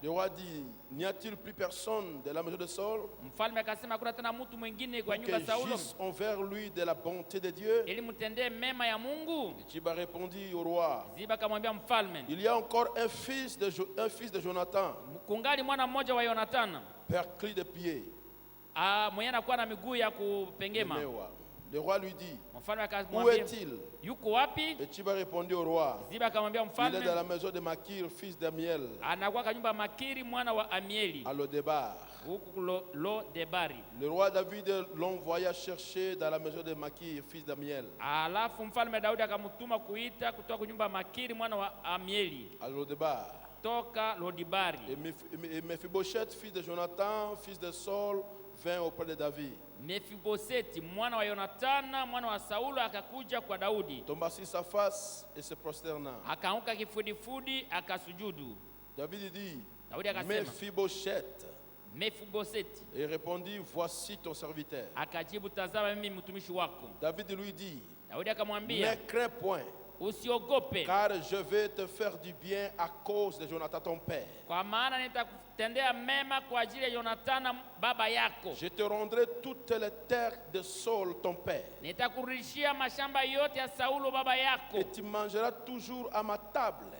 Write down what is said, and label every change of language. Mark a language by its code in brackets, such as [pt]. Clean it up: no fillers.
[fr] Le roi dit, n'y a-t-il plus personne de la maison de Saul [sw] Mfalme akasema kuna tena mtu mwingine kwa [fr] pour [sw] nyumba [fr] que [sw] Saulo [fr] j'agisse envers lui de la bonté de Dieu? [sw] ili mtendee mema ya Mungu? [fr] Et Tchiba répondit au roi, [sw] Ziba akamwambia mfalme, [fr] il y a encore un fils de Jonathan, [sw] kungali mwana mmoja wa Yonathana [fr] perclus de pieds. [sw] mwenye anakuwa na miguu ya kupengema. [fr] Le roi lui dit, [sw] Mfalme [fr] où [sw] akamwambia, [fr] est-il? [sw] yuko wapi? [fr] Et Tchiba répondit au roi, [sw] Ziba akamwambia [fr] il est [sw] mfalme, [fr] dans la maison de Makir, fils d'Amiel, [sw] anakuwa kwa nyumba Makiri mwana wa Amieli [fr] à Lodebar. [sw] huku lo Debari. [fr] Le roi David l'envoya chercher dans la maison de Makir, fils d'Amiel, [sw] Alafu mfalme Daudi akamtuma kuita kutoka kwa nyumba Makiri mwana wa Amieli [fr] à Lodebar. [sw] toka Lodibari. [fr] Et Mephibosheth, fils de Jonathan, fils de Saul, vint auprès de David. [sw] Mefiboseti mwana wa Yonathana mwana wa Saulo akakuja kwa Daudi, [fr] Tomba sur sa face et se prosterna. [sw] akaanguka kifudifudi akasujudu. [fr] David dit, [sw] Daudi akasema, [fr] Mephibosheth. [sw] Mefiboseti. [fr] Et il répondit, voici ton serviteur. [sw] Akajibu, tazama mimi mtumishi wako. [fr] David lui dit, [sw] Daudi akamwambia, [fr] ne crains point, [sw] usiogope, [fr] car je vais te faire du bien à cause de Jonathan ton père. [sw] kwa maana nitakutendea mema kwa ajili ya Yonathana baba yako. [fr] Je te rendrai toutes les terres de Saul ton père. [sw] Nitakurudishia mashamba yote ya Saulo baba yako, [fr] Et tu mangeras toujours à ma table.